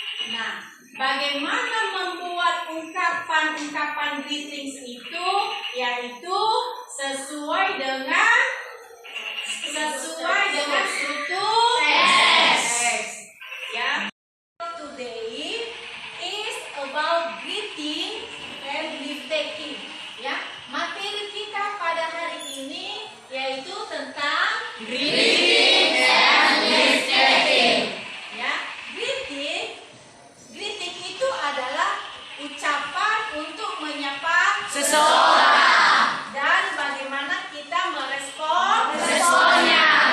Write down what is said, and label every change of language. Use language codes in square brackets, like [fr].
[id] Nah, bagaimana membuat ungkapan-ungkapan greetings itu, yaitu sesuai dengan struktur teks. Ya. [en] Today is about greeting and leave taking. [id] Ya, materi kita pada hari ini yaitu tentang greeting and leave taking. Ya, greeting itu adalah ucapan untuk menyapa seseorang dan bagaimana kita merespon responnya.